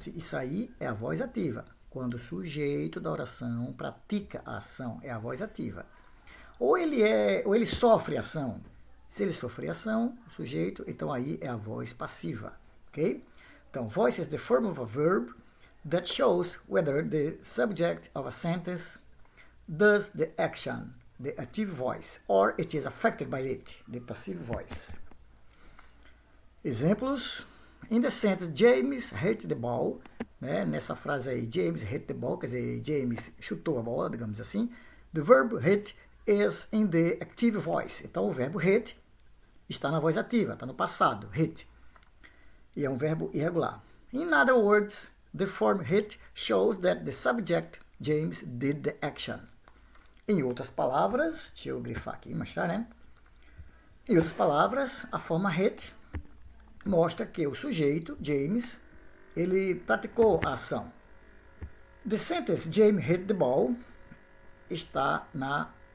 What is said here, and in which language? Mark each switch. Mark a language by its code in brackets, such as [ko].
[pt] Isso aí é a voz ativa. Quando o sujeito da oração pratica a ação, é a voz ativa. Ou ele sofre ação. Se ele sofrer ação, o sujeito, então aí é a voz passiva, ok? Então, [en] voice is the form of a verb that shows whether the subject of a sentence does the action, the active voice, or it is affected by it, the passive voice. [pt] Exemplos. [en] In the sentence, James hit the ball, [pt] né? Nessa frase aí, [en] James hit the ball, [pt] quer dizer, James chutou a bola, digamos assim. [en] The verb hit is in the active voice. [pt] Então, o verbo hit está na voz ativa, está no passado, hit. E é um verbo irregular. [en] In other words, the form hit shows that the subject, James, did the action. [pt] Em outras palavras, deixa eu grifar aqui, mostrar, né? Em outras palavras, a forma hit mostra que o sujeito, James, ele praticou a ação. [en] The sentence James hit the ball [pt] está na...